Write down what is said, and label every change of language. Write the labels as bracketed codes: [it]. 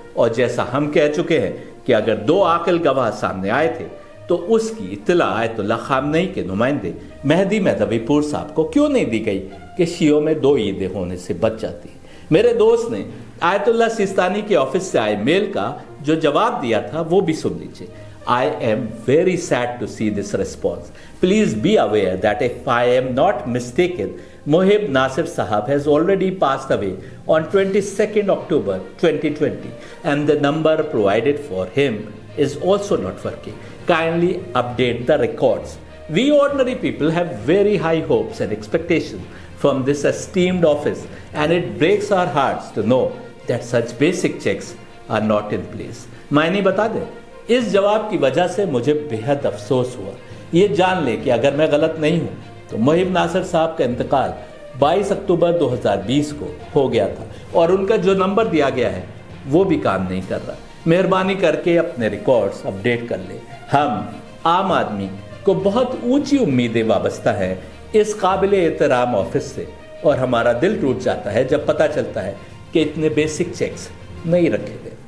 [hi] और जैसा हम कह चुके हैं कि अगर 2 आकिल गवाह सामने आए थे तो उसकी इत्तला आयतुल्लाह खामनेई के नुमाइंदे मेहदी मेहदवीपुर साहब को क्यों नहीं दी गई कि शियों में 2 ईदें होने से बच जाती। मेरे दोस्त ने आयतुल्लाह सिस्तानी के ऑफिस से आए मेल का जो जवाब दिया था वो भी सुन लीजिए। [en] I am very sad to see this response. Please be aware that if I am not mistaken, Mohib Nasir Sahab has already passed away on 22nd October 2020 and the number provided for him is also not working. Kindly update the records. We ordinary people have very high hopes and expectations from this esteemed office, and it breaks our hearts to know that such basic checks are not in place. [hi] मैं नहीं बता दें, इस जवाब की वजह से मुझे बेहद अफसोस हुआ। ये जान ले कि अगर मैं गलत नहीं हूं तो मोहिब नासिर साहब का इंतकाल 22 अक्टूबर 2020 को हो गया था और उनका जो नंबर दिया गया है वो भी काम नहीं कर रहा। मेहरबानी करके अपने रिकॉर्ड्स अपडेट कर ले। हम आम आदमी को बहुत ऊंची उम्मीदें वाबस्ता है इस काबिल एहतराम ऑफिस से, और हमारा दिल टूट जाता है जब पता चलता है कि इतने बेसिक चेक्स नहीं रखे गए।